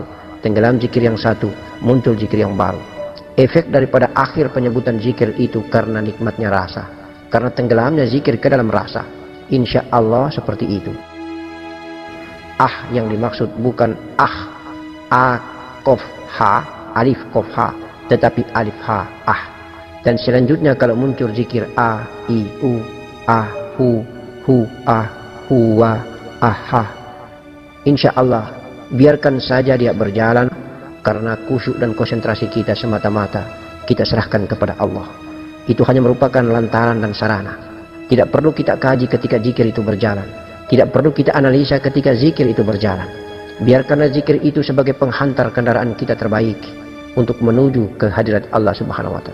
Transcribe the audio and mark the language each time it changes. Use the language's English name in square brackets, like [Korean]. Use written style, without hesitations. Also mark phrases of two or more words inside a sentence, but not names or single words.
[Indonesian] Tenggelam zikir yang satu, muncul zikir yang baru. Efek daripada akhir penyebutan zikir itu karena nikmatnya rasa, karena tenggelamnya zikir ke dalam rasa. [Arabic] إن شاء الله [Indonesian] seperti itu. Ah yang dimaksud bukan a kof ha, alif kof ha, tetapi alif ha ah. Dan selanjutnya kalau muncul zikir a, i, u, a, hu, a, huwa, ha, [Arabic] إن شاء الله [Indonesian] biarkan saja dia berjalan, karena khusyuk dan konsentrasi kita semata-mata kita serahkan kepada Allah. Itu hanya merupakan lantaran dan sarana. Tidak perlu kita kaji ketika zikir itu berjalan. Tidak perlu kita analisa ketika zikir itu berjalan. Biarkanlah zikir itu sebagai penghantar kendaraan kita terbaik untuk menuju ke hadirat Allah [Arabic] سبحانه وتعالى.